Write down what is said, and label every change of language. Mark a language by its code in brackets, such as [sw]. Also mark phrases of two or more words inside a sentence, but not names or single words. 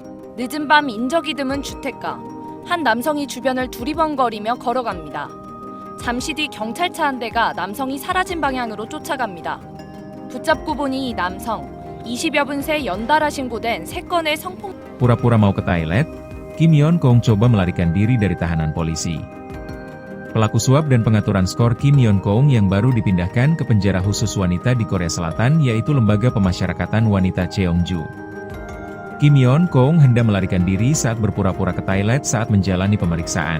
[ko] 늦은 밤 인적이 드문 주택가. 한 남성이 주변을 두리번거리며 걸어갑니다. 잠시 뒤 경찰차 한 대가 남성이 사라진 방향으로 쫓아갑니다. 붙잡고 보니 이 남성, 20여 분 새 연달아 신고된 3건의 성폭. [id] Pura-pura mau ke toilet, Kim Yeon-kong coba melarikan diri dari tahanan polisi. Pelaku suap dan pengaturan skor Kim Yeon-kong yang baru dipindahkan ke penjara khusus wanita di Korea Selatan yaitu Lembaga Pemasyarakatan Wanita Cheongju. Kim Yeon-kong hendak melarikan diri saat berpura-pura ke toilet saat menjalani pemeriksaan.